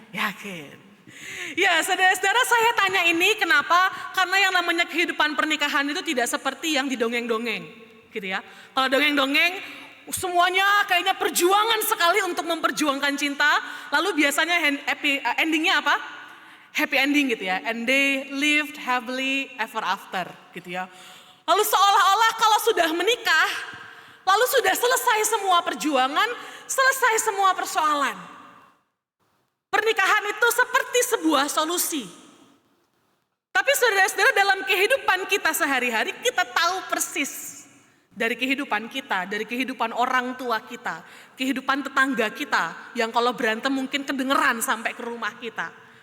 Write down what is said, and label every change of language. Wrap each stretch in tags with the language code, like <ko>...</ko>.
<id>Yakin. Ya, saudara-saudara, saya tanya ini kenapa? Karena yang namanya kehidupan pernikahan itu tidak seperti yang didongeng-dongeng, gitu ya. Kalau dongeng-dongeng, semuanya kayaknya perjuangan sekali untuk memperjuangkan cinta. Lalu biasanya endingnya apa?</id> <en>Happy ending</en> <id>gitu ya.</id> <en>And they lived happily ever after</en> <id>gitu ya. Lalu seolah-olah kalau sudah menikah, lalu sudah selesai semua perjuangan, selesai semua persoalan. Pernikahan itu seperti sebuah solusi. Tapi saudara-saudara, dalam kehidupan kita sehari-hari, kita tahu persis dari kehidupan kita, dari kehidupan orang tua kita, kehidupan tetangga kita, yang kalau berantem mungkin kedengeran sampai ke rumah kita.</id>